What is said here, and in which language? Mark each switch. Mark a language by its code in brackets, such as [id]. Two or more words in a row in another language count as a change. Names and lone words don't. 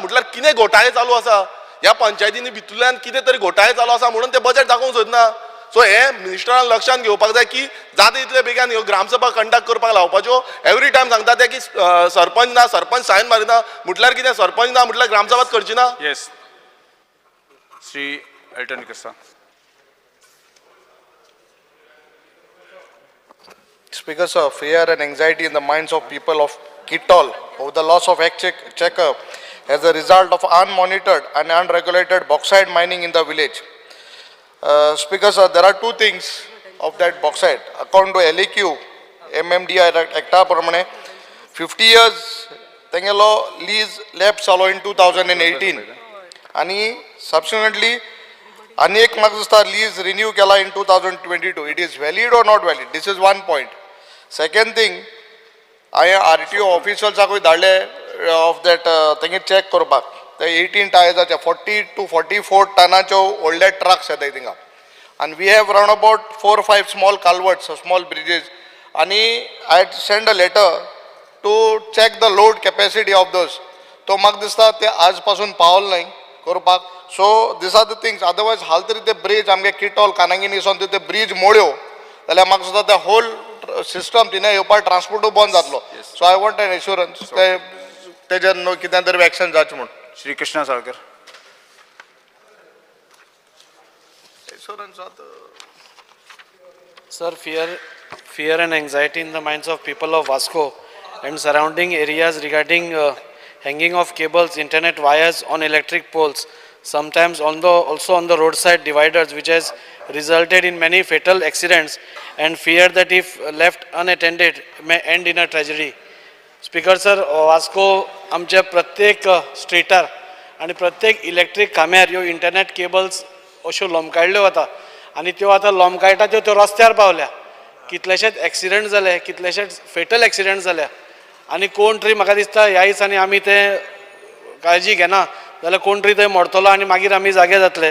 [kok] म्हटल्यार कितें घोटाळे चालू आसा ह्या पंचायतींनी भितरल्यान कितें तरी घोटाळे चालू आसा म्हणून ते बजेट दाखोवंक सोदना. सो हे मिनिस्टरान लक्षांत घेवपाक जाय की जाता तितले बेगीन ह्यो ग्रामसभा कंडक्ट करपाक लावपाच्यो. [en] every time [kok] सांगता ते की सरपंच ना, सरपंच सायन मारिना. म्हटल्यार कितें सरपंच ना म्हटल्यार ग्रामसभाच करची ना. येस श्री एल्टन कृष्णा. [en] Speaker sir, fear and anxiety in the minds of people of Kitol over the loss of checker as a result of unmonitored and unregulated bauxite mining in the village. Speaker sir, there are two things of that bauxite. According to LAQ, MMDI Acta प्रमाणे 50 years तेंगेलो lease lapse जालो in 2018 आणि subsequently [kok] अनेक म्हाका दिसता [en] lease renew केला in 2022. It is valid or not valid? This is one point. Second thing, [kok] हांवें RTO ऑफिसर्साकूय धाडले [en] of that [kok] तेंगे चॅक करपाक. ते 18 टायर्साचे 40 to 44 टनाच्यो व्हडले ट्रक्स येताय थिंगा. [en] And we have around about 4 or 5 small culverts, small bridges. And I had sent a letter to check the load capacity of those. [kok] तो म्हाका दिसता ते आज पासून पावल नाही करपाक. [en] So these are the things. Otherwise, [kok] हाल तरी ते ब्रिज आमगे किटॉल कानांगिनीसून ते ब्रिज मोड्यो जाल्यार म्हाका दिसता ते [en] whole system [kok] थिंगा येवपाक ट्रान्सपोर्टूय बंद जातलो. [en] so I want an assurance [kok] तेजेर न्हू कितें तरी एक्शन जावचें म्हणून. श्री कृष्णा साळकर. [en] Sir, fear and anxiety in the minds of people of Vasco and surrounding areas regarding hanging of cables, internet wires on electric poles, sometimes also on the roadside dividers, which has resulted in many fatal accidents, and fear that if left unattended may end in a tragedy. Speaker sir, [kok] Vasco आमच्या प्रत्येक स्ट्रीटार आणि प्रत्येक इलेक्ट्रिक खांब्यार ह्यो [en] internet cables [kok] अश्यो लोंबकाळ्ळ्यो वता आनी त्यो आतां लोंबकाळटा त्यो रस्त्यार पावल्या. कितलेशेच एक्सिडेंट जाले, कितलेशेच [en] fatal accident [kok] जाल्या आनी कोण तरी म्हाका दिसता ह्या दिसांनी आमी ते काळजी घेना जाल्यार कोण तरी थंय मरतलो आनी मागीर आमी जागे जातले.